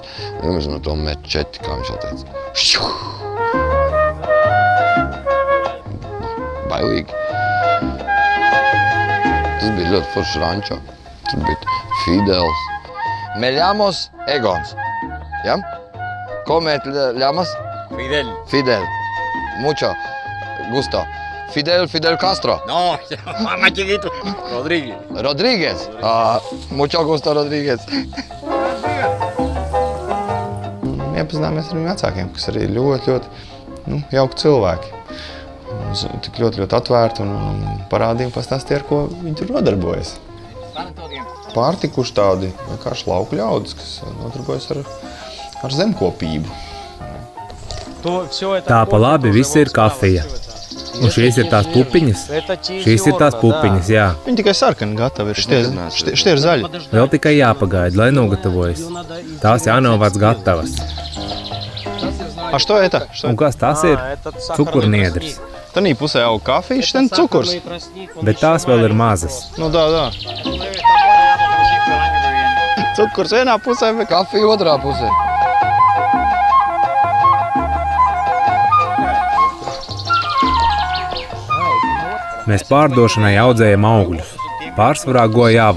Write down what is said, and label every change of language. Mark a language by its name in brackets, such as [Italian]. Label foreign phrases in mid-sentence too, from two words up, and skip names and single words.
[Latvian] Un mēs no to mačeti, kā viņš jau teica. Bailīgi. Tas bija ļoti foršs rančo. Tur bija Fidels. [Spanish] Me llamos [Latvian] Egons. Ja? [Spanish] Ko me llamas? Fidel. Mucho gusto. Fidel Castro. No, más chiquito. Rodríguez. Mucho gusto, Rodríguez. [Latvian] Iepazināmies ar viņu vecākiem, kas arī ļoti jauki cilvēki. Tik ļoti atvērti un parādīja un pastāstīja, ar ko viņi tur nodarbojas. Pārtikuši tādi vienkārši lauku ļaudis, kas nodarbojas ar zemkopību. Tā pa labi viss ir kafija. Un šīs ir tās pupiņas? Šīs ir tās pupiņas, jā. Viņi tikai sarkani gatavi ir, šitie ir zaļi. Vēl tikai jāpagaida, lai nogatavojas. Tās jānovāc gatavas. [Russian] Что это? [Latvian] Un kas tas ir? Cukurniedrs. Tanī pusē aug kafija, šitien cukurs. Bet tās vēl ir mazas. Nu, dā. Cukurs vienā pusē, bet kafija otrā pusē. Mēs pārdošanai audzējam augļus, pārsvarā gojavu.